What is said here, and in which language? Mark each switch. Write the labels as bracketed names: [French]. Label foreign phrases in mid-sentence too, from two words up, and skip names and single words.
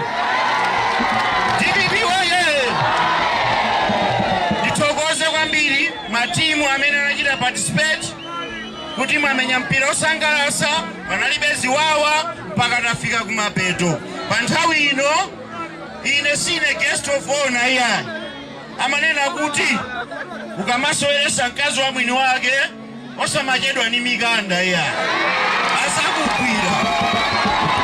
[Nyanja] TVP waye ndithokoze kwambiri matimu amene anachita participate kuti mwamenya mpira osangalatsa. Panalibe ziwawa mpaka tafika kumapeto. Pa nthawi ino ine sine [English] guest of honor [Nyanja] iyayi. Amanena kuti ukamasoweresa mkazi wa mwini wake osamachedwa ni mikanda iyayi. Asakugwira.